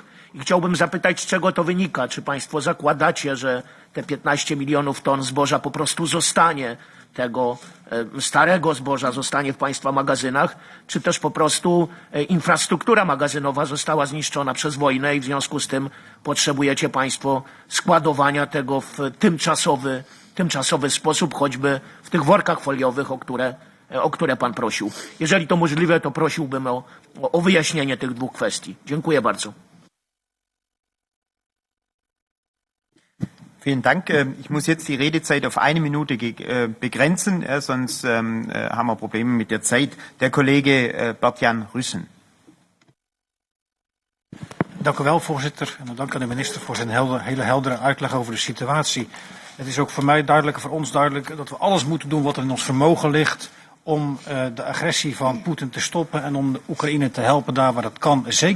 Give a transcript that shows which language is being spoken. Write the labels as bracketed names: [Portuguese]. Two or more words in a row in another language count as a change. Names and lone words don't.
[Polish] I chciałbym zapytać, z czego to wynika? Czy państwo zakładacie, że te 15 milionów ton zboża po prostu zostanie, tego starego zboża zostanie w państwa magazynach, czy też po prostu infrastruktura magazynowa została zniszczona przez wojnę i w związku z tym potrzebujecie państwo składowania tego w tymczasowy sposób, choćby w tych workach foliowych, o które pan prosił. Jeżeli to możliwe, to prosiłbym o wyjaśnienie tych dwóch kwestii. Dziękuję bardzo. [German] Vielen Dank. Ich muss jetzt die Redezeit auf 1 Minute begrenzen, sonst haben wir Probleme mit der Zeit. Der Kollege Bert-Jan Rüssen. [Dutch] Dank u wel, voorzitter. En dank aan de minister voor zijn hele heldere uitleg over de situatie. Het is ook voor mij duidelijk, voor ons duidelijk, dat we alles moeten doen wat er in ons vermogen ligt om de agressie van Poetin te stoppen en om de Oekraïne te helpen daar waar dat kan.